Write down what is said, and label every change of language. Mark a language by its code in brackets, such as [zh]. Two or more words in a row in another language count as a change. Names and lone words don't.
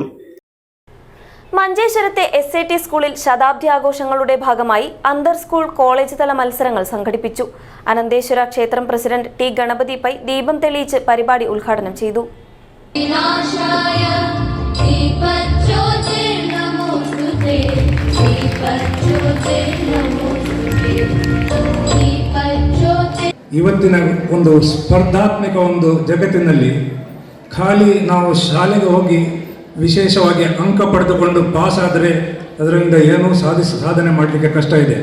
[ml] മഞ്ചേശ്വരത്തെ SAT സ്കൂളിൽ ശതാബ്ദി ആഘോഷങ്ങളുടെ ഭാഗമായി അന്തർ സ്കൂൾ കോളേജ് തല മത്സരങ്ങൾ സംഘടിപ്പിച്ചു. അനന്തേശ്വര ക്ഷേത്രം പ്രസിഡന്റ് T ഗണപതി പൈ ദീപം തെളിയിച്ച് പരിപാടി ഉദ്ഘാടനം ചെയ്തു. [kn] ಇವತ್ತಿನ ಒಂದು ಸ್ಪರ್ಧಾತ್ಮಕ ಒಂದು ಜಗತ್ತಿನಲ್ಲಿ ಖಾಲಿ ನಾವು ಶಾಲೆಗೆ ಹೋಗಿ ವಿಶೇಷವಾಗಿ ಅಂಕ ಪಡೆದುಕೊಂಡು ಪಾಸ್ ಆದರೆ ಅದರಿಂದ ಏನೂ ಸಾಧನೆ ಮಾಡಲಿಕ್ಕೆ ಕಷ್ಟ ಇದೆ.